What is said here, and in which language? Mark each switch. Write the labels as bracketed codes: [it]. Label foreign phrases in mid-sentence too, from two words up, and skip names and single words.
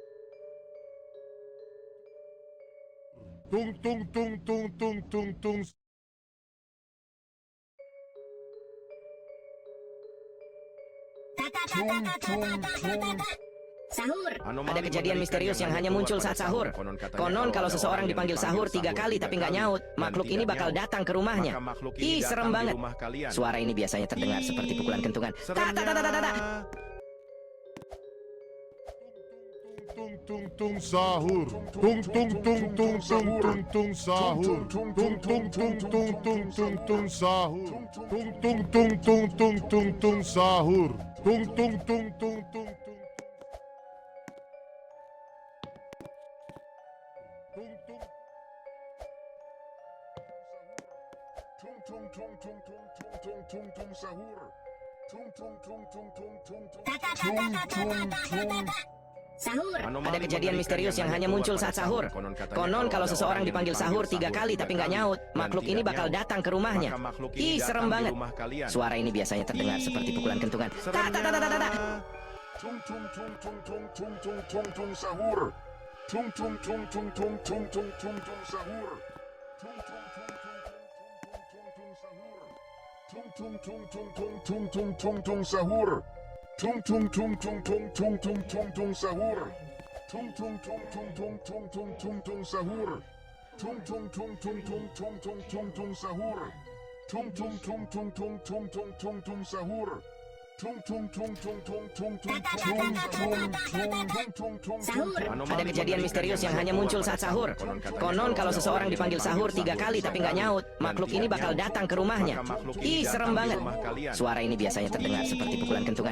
[id] Tung tung tung tung tung tung tung. Tung tung tung. Sahur. Ada kejadian misterius yang hanya muncul saat sahur. Konon kalau seseorang dipanggil sahur 3 kali tapi nggak nyaut, makhluk ini bakal datang ke rumahnya. Ih, serem banget. Suara ini biasanya terdengar seperti pukulan kentungan. Tak, tak, tak, tak, tak, tak. Tung tung tung sahur. Tung tung tung tung tung tung tung sahur. Tung tung tung tung tung tung tung sahur. Tung tung tung tung tung tung tung sahur. Tung tung tung tung tung tung. Tung tung tung tung tung tung tung tung sahur. Tung tung tung tung tung tung tung tung. Sahur. Ada kejadian misterius yang hanya muncul saat sahur. Konon kalau seseorang dipanggil sahur 3 kali tapi nggak nyaut, makhluk ini bakal datang ke rumahnya. Ih, serem banget. Suara ini biasanya terdengar seperti pukulan kentungan. Tak, tak, tak, tak, tak, tak. Tung tung tung tung tung tung tung tung tung sahur. Tung tung tung tung tung tung tung tung tung sahur. Tung tung tung tung tung tung tung tung tung sahur. Tung tung tung tung tung tung tung tung tung sahur. Tung tung tung tung tung tung tung tung tung sahur. Tung tung tung tung tung tung tung tung tung sahur. Tung tung tung tung tung tung tung tung tung sahur. Sahur. Ada kejadian misterius yang hanya muncul saat sahur. Konon kalau seseorang dipanggil sahur 3 kali tapi nggak nyaut, makhluk ini bakal datang ke rumahnya. Ih, serem banget. Suara ini biasanya terdengar seperti pukulan kentungan.